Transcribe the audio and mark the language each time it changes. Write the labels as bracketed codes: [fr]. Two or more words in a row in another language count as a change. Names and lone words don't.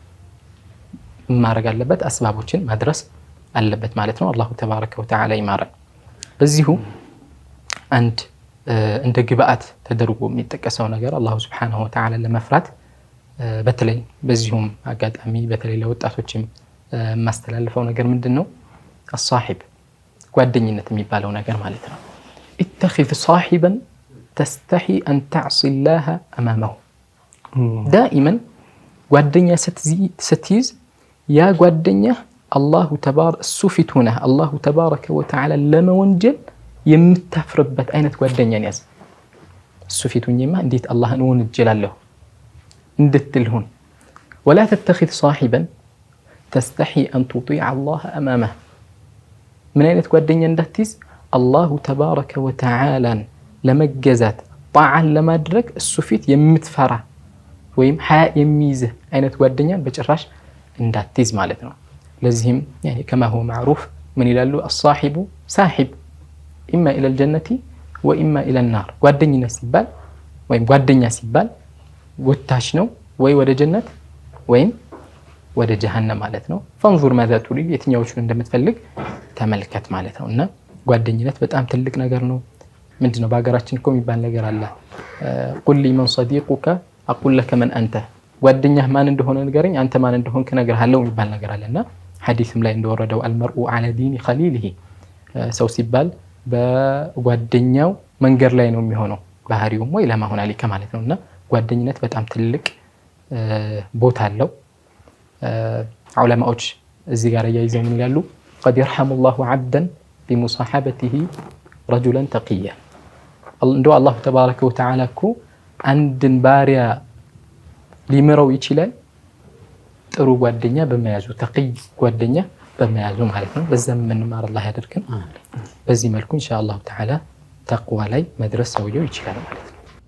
[am] ማረግ አለበት አስባቦችን ማድረስ አለበት ማለት ነው [ar] الله تبارك وتعالى [am] ይማረን በዚሁ አንድ እንደ ግብአት ተደርጎ የሚጠቀሰው ነገር አላሁ [ar] سبحانه وتعالى [am] ለመፍራት በተለይ በዚሁም አጋጣሚ በተለይ ለወጣቶችም ማስተላለፈው ነገር ምንድነው الصاحب ጓደኝነት የሚባለው ነገር ማለት ነው [ar] اتخذ صاحبا تستحي ان تعصي الله امامه دائما [am] ጓደኛ ስትይዝ ያ ጓደኛ [ar] الله تبارك [am] ሱፊቱና [ar] الله تبارك وتعالى [am] ለመወንጀል የምታፍርበት አይነት ጓደኛን ያዝ ሱፊቱኝማ እንዴት አላህን ወንጀላለሁ እንድትልሁን [ar] ولا تتخذ صاحبا تستحي ان تطيع الله امامه من [am] አይነት ጓደኛ እንዳትይዝ [ar] الله تبارك وتعالى [am] ለመገዛት ጣዓን ለማድረግ ሱፊት የምትፈራ ወይም ሐያ የሚይዝ አይነት ጓደኛን በጭራሽ እንዳትይዝ ማለት ነው ለዚህም [ar] يعني كما هو معروف من [am] ይላሉ [ar] الصاحب صاحب اما الى الجنه واما الى النار [am] ጓደኝነት ሲባል ወይም ጓደኛ ሲባል ወታሽ ነው ወይ ወደ ጀነት ወይም ወደ ጀሃነም ማለት ነው [ar] فانظر ماذا تريد [am] የትኛዎቹን እንደምትፈልግ ተመልከት ማለት ነውና ጓደኝነት በጣም ትልቅ ነገር ነው ምንድነው በአገራችን እኮ የሚባል ነገር አለ [ar] قل لي من صديقك اقول لك من انت [am] ጓደኛህ ማን እንደሆነ ንገረኝ አንተ ማን እንደሆንክ እነግርሃለሁ የሚባል ነገር አለና ሐዲስም ላይ እንደወረደው [ar] المرء على دين خليله [am] ሰው ሲባል በጓደኛው መንገድ ላይ ነው የሚሆነው ባህሪው ወይ ለማሆን አለከ ማለት ነውና ጓደኝነት በጣም ትልቅ ቦታ አለው ዑለማዎች እዚህ ጋር ያይዘው ምን ይላሉ [ar] قد يرحم الله عبدا بمصاحبته رجلا تقيا [am] እንደው [ar] الله تبارك وتعالى [am] እኮ አንድን ባሪያ ሊመረው ይችላል ጥሩ ጓደኛ በመያዙ ተቅይ ጓደኛ በመያዙ ማለት ነው በዛም ምንማር አላህ ያደርገን በዚህ መልኩ [ar] إن شاء الله تعالى [am] ተቅዋ ላይ መድረስ ሰውየው ይችላል ማለት ነው